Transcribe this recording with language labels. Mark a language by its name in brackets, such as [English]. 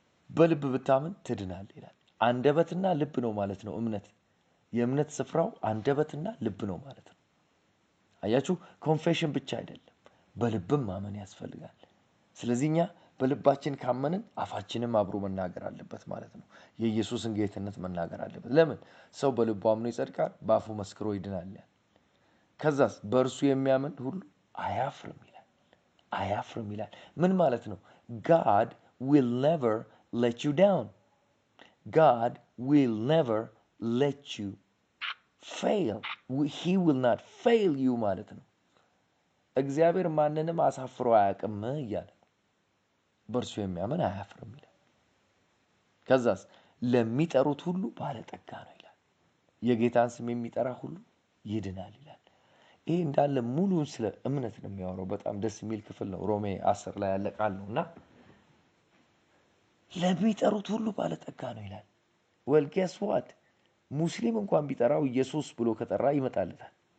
[Amharic] በልብ ብታምን ትድናል ይላል። አንደበትና ልብ ነው ማለት ነው እምነት። የእምነት ስፍራው አንደበትና ልብ ነው ማለት ነው። አያችሁ፣ ኮንፌሽን ብቻ አይደለም፣ በልብም ማመን ያስፈልጋል። ስለዚህ እኛ በልባችን ካመንን አፋችንም አብሮ መናገር አለበት ማለት ነው። የኢየሱስን ጌትነት መናገር አለበት። ለምን? ሰው በልቡ አምኖ ይጸድቃል፣ በአፉ መስክሮ ይድናል። ከዛስ በእርሱ የሚያምን ሁሉ አያፍርም ይላል። አያፍርም ይላል። ምን ማለት ነው? [English] God will never let you down. God will never let you fail. He will not fail you [Amharic] ማለት ነው። እግዚአብሔር ማንንም አሳፍሮ አያውቅም እያለ በእርሱ የሚያምን አያፍርም ይላል። ከዛስ ለሚጠሩት ሁሉ ባለጠጋ ነው ይላል። የጌታን ስም የሚጠራ ሁሉ ይድናል ይላል። ይሄ እንዳለ ሙሉን ስለ እምነት ነው የሚያወራው። በጣም ደስ የሚል ክፍል ነው። ሮሜ 10 ላይ ያለ ቃል ነውና ለሚጠሩት ሁሉ ባለጠጋ ነው ይላል። [English] well guess what [Amharic] ሙስሊም እንኳን ቢጠራው ኢየሱስ ብሎ ከጠራ ይመጣለታል።